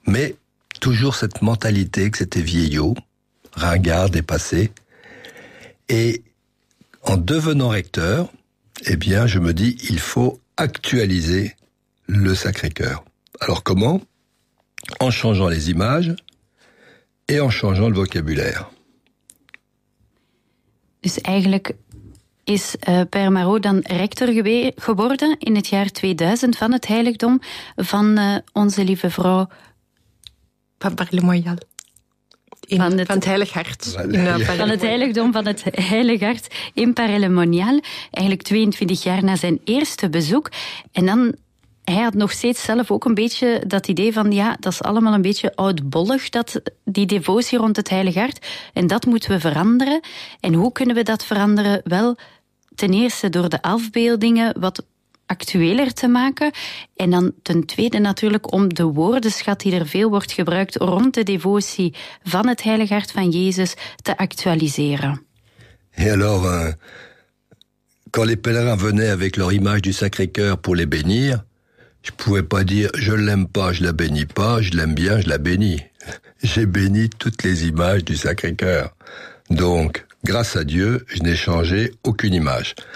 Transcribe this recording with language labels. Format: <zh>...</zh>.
<fr>Mais toujours cette mentalité que c'était vieillot, ringard, dépassé. Et en devenant recteur, eh bien je me dis, il faut actualiser le Sacré-Cœur. Alors comment ? En changeant les images et en changeant le vocabulaire.</fr> <nl>Dus eigenlijk is Père Marot dan rector geworden in het jaar 2000 van het heiligdom van onze lieve vrouw Père El Monial. Van het Heilig Hart. Van het heiligdom van het Heilig Hart in Père El Monial. Eigenlijk 22 jaar na zijn eerste bezoek. En dan, hij had nog steeds zelf ook een beetje dat idee van ja, dat is allemaal een beetje oudbollig, die devotie rond het Heilig Hart. En dat moeten we veranderen. En hoe kunnen we dat veranderen? Wel, ten eerste door de afbeeldingen wat actueler te maken. En dan ten tweede natuurlijk om de woordenschat die er veel wordt gebruikt rond de devotie van het Heilig Hart van Jezus te actualiseren.</nl> <fr>En alors, quand les pèlerins venaient avec leur image du Sacré-Cœur pour les bénir, je pouvais pas dire je l'aime pas, je la bénis pas, je l'aime bien, je la bénis. J'ai béni toutes les images du Sacré-Cœur. Donc, grâce à Dieu, je n'ai changé aucune image.</fr>